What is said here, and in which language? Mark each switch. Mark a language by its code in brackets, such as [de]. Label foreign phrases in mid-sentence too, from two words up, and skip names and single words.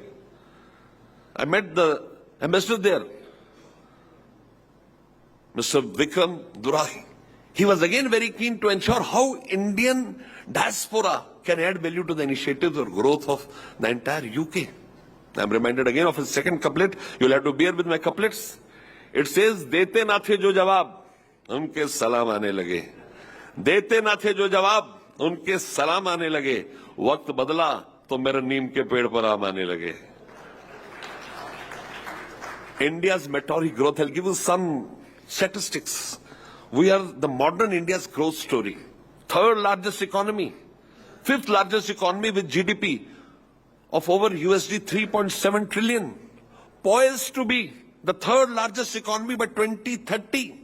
[en] I met the ambassador there, Mr. Vikram Durahi. He was again very keen to ensure how Indian diaspora can add value to the initiatives or growth of the entire UK. I'm reminded again of his second couplet. You'll have to bear with my couplets. It says, [ur] "دیتے نہ تھے جو جواب، ان کے سلام آنے لگے. دیتے نہ تھے جو جواب، ان کے سلام آنے لگے. وقت بدلا، تو میرے نیم کے پیڑ پر آم آنے لگے." [en] India's meteoric growth. I'll give you some statistics. We are the modern India's growth story. Third largest economy, fifth largest economy with GDP of over USD 3.7 trillion, poised to be the third largest economy by 2030.